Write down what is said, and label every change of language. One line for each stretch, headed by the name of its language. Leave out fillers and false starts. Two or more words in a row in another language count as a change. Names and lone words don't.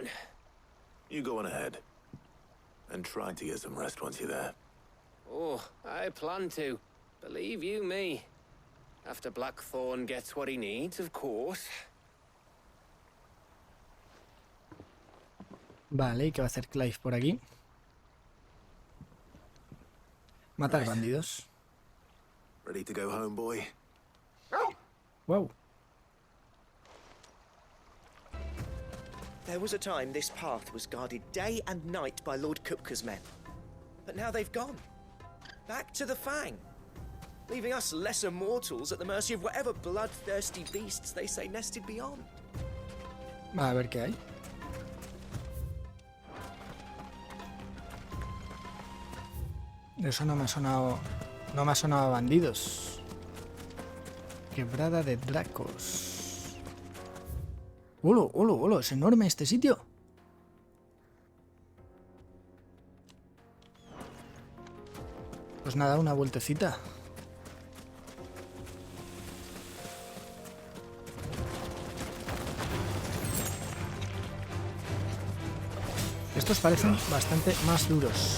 English: You go on ahead. And try to get some rest once you're there. Oh, I plan to. Believe you me. After Blackthorn gets what he needs, of course.
Spanish: Vale, ¿y qué va a hacer Clive por aquí? Matar bandidos.
English: Ready to go home, boy? Wow. There was a time this path was guarded day and night by Lord Kupka's men. But now they've gone. Back to the Fang. Leaving us lesser mortals at the mercy of whatever bloodthirsty beasts they say nested beyond.
Spanish: A ver qué hay. Eso no me ha sonado... No me ha sonado a bandidos. Quebrada de Dracos. ¡Holo, holo, holo! Es enorme este sitio. Pues nada, una vueltecita. Estos parecen bastante más duros.